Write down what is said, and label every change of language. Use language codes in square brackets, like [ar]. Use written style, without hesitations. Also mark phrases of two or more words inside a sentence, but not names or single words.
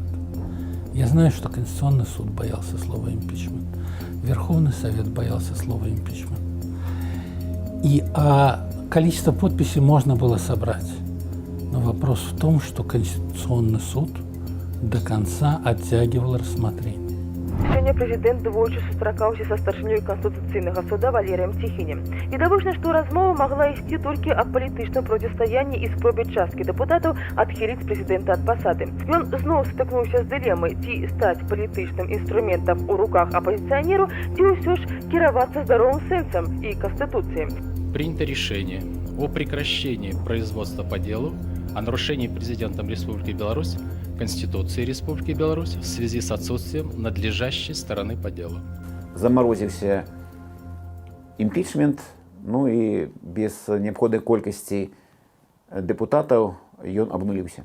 [ru] Я знаю, что Конституционный суд боялся слова импичмент. Верховный Совет боялся слова импичмент. И количество подписей можно было собрать. Но вопрос в том, что Конституционный суд до конца оттягивал рассмотрение. [be] Сёння прэзідэнт двойчы сустракаўся са старшынёй Канстытуцыйнага суда Валерыем Ціхінем. Відавочна, што размова магла ісці толькі аб палітычным процістаянні і спробе часткі дэпутатаў адхіліць прэзідэнта ад пасады. Ён зноў стыкнуўся з дылемай, ці стаць палітычным інструментам у руках апазіцыянеру, ці ўсё ж кіравацца здаровым сэнсам і Конституцыяй. [ru] Принято решение о прекращении производства по делу о нарушении президентом Республики Беларусь Конституции Республики Беларусь в связи с отсутствием надлежащей стороны по делу. Заморозился импичмент, ну и без необходимой колькости депутатов он обнулился.